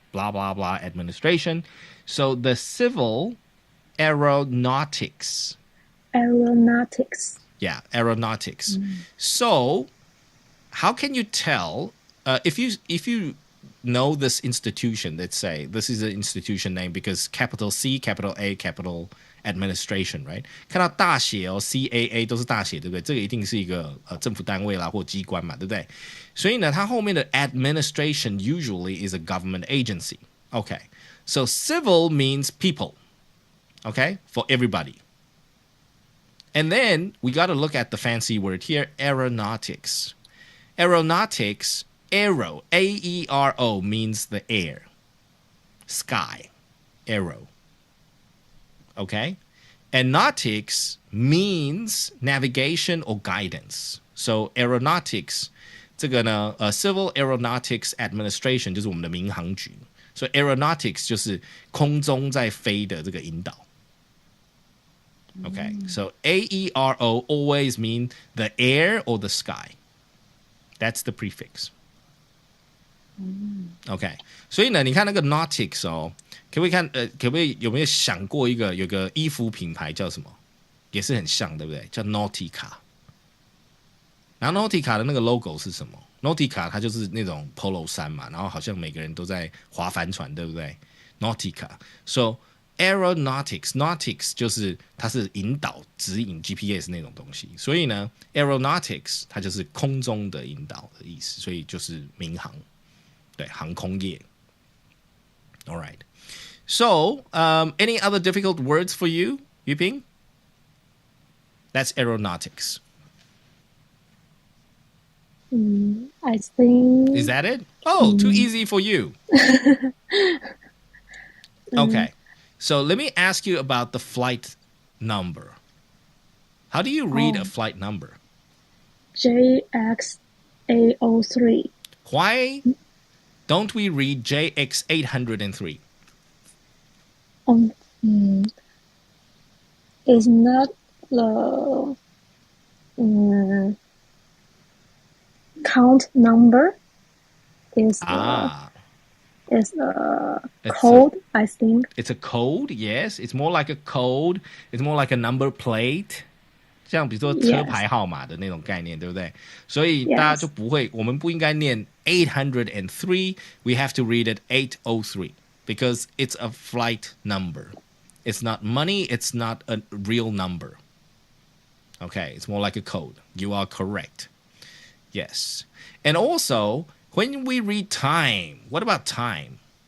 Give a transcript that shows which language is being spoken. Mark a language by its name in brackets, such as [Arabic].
[English] Blah, blah, blah administration. So the Civil Aeronautics. Aeronautics. Yeah, aeronautics. So how can you tell if you know this institution, let's say this is an institution name because capital C, capital A, capital administration, right? [Chinese] 看到大写哦 CAA 都是大写，对不对？这个一定是一个政府单位啦或机关嘛，对不对？所以呢，它后面的 [English] administration usually is a government agency. Okay, so civil means people. Okay, for everybody. And then we got to look at the fancy word here, aeronautics. Aeronautics, aero, A-E-R-O means the air, sky, aero. Okay? And nautics means navigation or guidance. So aeronautics, [Chinese] 这个呢Civil Aeronautics Administration 就是我们的民航局。所以 aeronautics 就是空中在飞的这个引导。 [English] Okay, so A-E-R-O always mean the air or the sky. That's the prefix. [Chinese] Okay, 所以呢，你看那个 nautics 哦，可不可以有没有想过有个衣服品牌叫什么？也是很像，对不对？叫 Nautica。然后 Nautica 的那个 logo 是什么 ？Nautica 它就是那种 polo 衫嘛，然后好像每个人都在划帆船，对不对 ？Nautica， so aeronautics 就是它是引导、指引 GPS 那种东西，所以呢 ，aeronautics 它就是空中的引导的意思，所以就是民航，对，航空业。 [English] All right. So, any other difficult words for you, Yuping? That's aeronautics. I think... Is that it? Oh, too easy for you. Okay. So let me ask you about the flight number. How do you read a flight number? JX803. Why don't we read JX803? It's not the count number. Is It's a code, I think. It's a code, yes. It's more like a code. It's more like a number plate. [Chinese] 像比如说车牌号码的那种概念，对不对？所以大家就不会，我们不应该念803. [English] We have to read it 803 because it's a flight number. It's not money. It's not a real number. Okay, it's more like a code. You are correct. Yes. And also, when we read time, what about time?